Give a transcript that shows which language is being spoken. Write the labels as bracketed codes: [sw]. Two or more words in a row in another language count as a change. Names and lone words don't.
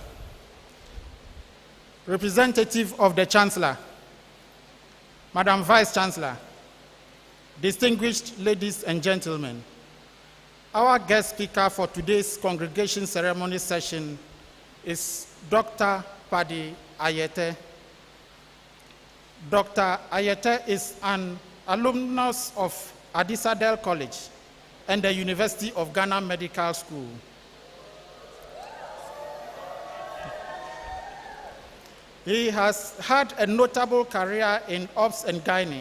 [en] Representative of the Chancellor, Madam Vice Chancellor, distinguished ladies and gentlemen, our guest speaker for today's congregation ceremony session is Dr. Paddy Ayete. Dr. Ayete is an alumnus of Adisadel College and the University of Ghana Medical School. He has had a notable career in Ops and Gynae.